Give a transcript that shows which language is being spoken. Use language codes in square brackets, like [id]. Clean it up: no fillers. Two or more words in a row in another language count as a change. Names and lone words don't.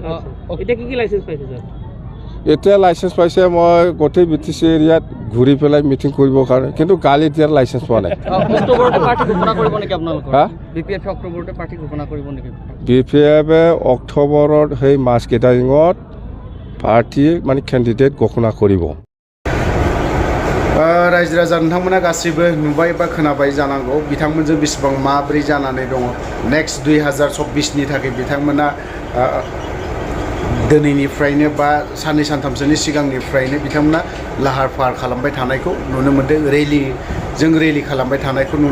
[as] এতিয়া লাইচেঞ্চ পাইছে, মই গোটেই BTC এৰিয়াত ঘূৰি পেলাই মিটিং কৰিবৰ কাৰণে, কিন্তু গালি দিয়াৰ লাইচেঞ্চ পোৱা নাই। BPFে অক্টোবৰত সেই [en] mass gathering [as] পাৰ্টী মানে কেণ্ডিডেট ঘোষণা কৰিব [brx] रायजो राजा नोंथांमोना गासैबो नुबाय बा खोनाबाय जानांगौ बिथांमोनजों बेसेबां माबोरै जानानै दङ नेक्स्ट 2024 नि थाखाय बिथांमोना दिनैनिफ्रायनो बा साननै सानथामसोनि सिगांनिफ्रायनो बिथांमोना लाहार फाहार खालामबाय थानायखौ नुनो मोन्दों रेलि खालामबाय थानायखौ नुनो मोन्दों।